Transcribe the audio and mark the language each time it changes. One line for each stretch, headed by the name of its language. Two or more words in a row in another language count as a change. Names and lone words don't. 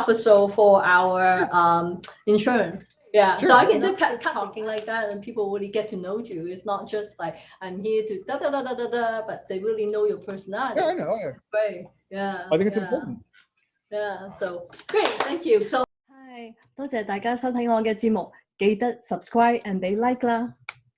English: episode for our insurance. Yeah, so Sure. I can just cut talking like that, and people really get to know you. It's not just like I'm here to da da da da da da, but they really know your personality. Yeah, I know. Right. Yeah. I think it's Yeah. important. Yeah. So great. Thank you.
Cantonese: So，係多謝大家收睇我嘅節目，記得
English: subscribe and
Cantonese: 俾 like 啦。